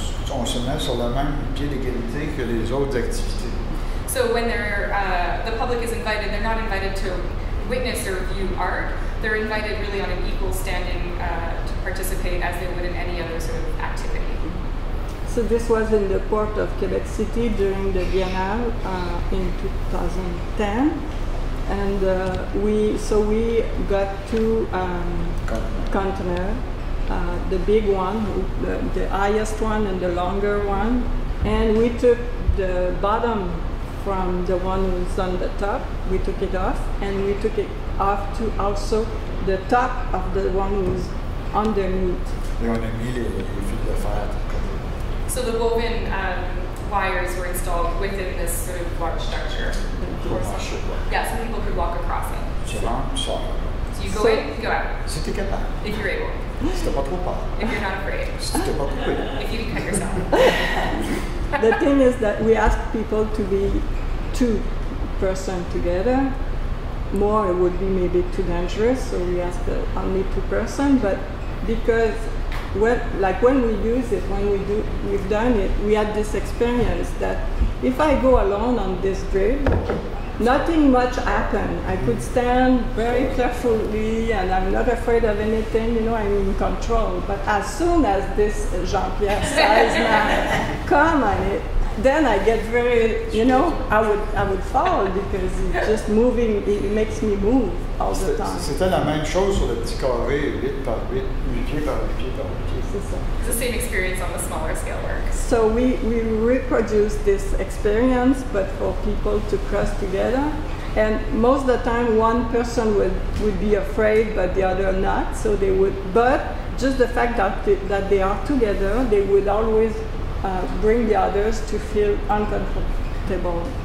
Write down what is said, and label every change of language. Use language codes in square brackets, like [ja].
[fr] On se met sur le même pied d'égalité que les autres activités. [en] So when the public is invited, they're not invited to witness or view art. They're invited really on an equal standing to participate as they would in any other sort of activity. So this was in the port of Quebec City during the Biennale in 2010, and we got 2 containers, the big one, the highest one, and the longer one, and we took the bottom from the one who's on the top. We took it off, and we took it off to also the top of the one who's underneath. [fr] Et on a mis les fils de fer. [en] So the woven wires were installed within this sort of large structure. Yeah, so people could walk across it. [fr] Tu rentres, tu sors. [en] So you go in, you go out. [fr] Si t'es capable. [en] If you're able. [fr] Si t'as pas trop peur. [en] If you're not afraid. [fr] Si t'es pas trop peur. [en] If you can cut yourself. The thing is that we ask people to be 2 persons together. More it would be maybe too dangerous, so we ask only 2 persons. But because when we use it, we've done it, we had this experience that if I go alone on this grid, nothing much happened. I could stand very carefully and I'm not afraid of anything, I'm in control. But as soon as this Jean-Pierre size man come on it, then I get very, I would fall because it's just moving, it makes me move all the time. [fr] C'était la même chose sur le petit carré 8 par 8, 8 pieds par 8 pieds par 8 pieds. [en] It's the same experience on the smaller scale work. So we reproduce this experience, but for people to cross together. And most of the time, one person would be afraid, but the other not. So they would, but just the fact that they are together, they would always bring the others to feel uncomfortable.